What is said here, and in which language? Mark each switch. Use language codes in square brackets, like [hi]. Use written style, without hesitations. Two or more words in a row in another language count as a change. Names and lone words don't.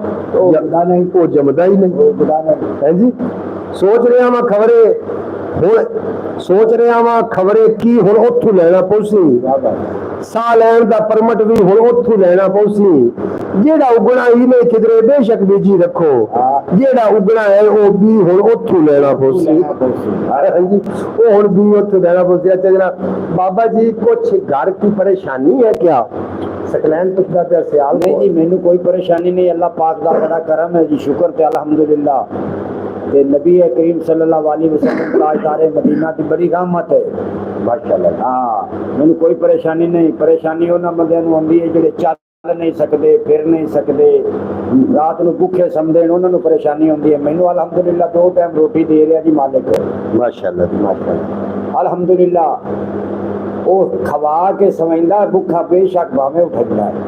[pa] وہ جمدا ہی نہیں ہے جی سوچ رہا میں خبرے ہن سوچ رہا واں خبرے کی ہن اوتھوں لینا پوسی ساہ لین دا پرمٹ بھی ہن اوتھوں لینا پوسی جیڑا اگنا ہی نہیں کدھرے بےشک بیجی رکھو جیڑا اگنا ہے وہ بھی ہن اوتھوں لینا پوسی ہاں جی وہ ہن بھی اوتھوں لینا پوسی. [ur] اچھا جناب بابا جی کچھ گھر کی پریشانی ہے کیا [pa] سقلین پچھدا پیا سیال نہیں جی مینوں کوئی پریشانی نہیں اللہ پاک دا بڑا کرم ہے جی شکر تے الحمدللہ تے نبی کریم [ar] صلى الله عليه وسلم [ur] تاجدار مدینہ کی بڑی رحمت ہے ماشاءاللہ. [pa] ہاں مینوں کوئی پریشانی نہیں پریشانی انہاں بندیاں نوں آندی ہے جہڑے چل نہیں سکتے پھر نہیں سکتے رات نوں بھکے سمجھدے انہاں نوں پریشانی ہوندی ہے مینوں الحمدللہ 2 ٹائم روٹی دے رہا جی مالک ماشاءاللہ الحمدللہ وہ کھوا کے سمجھدا بھکا بےشک بھاویں اٹھدا ہے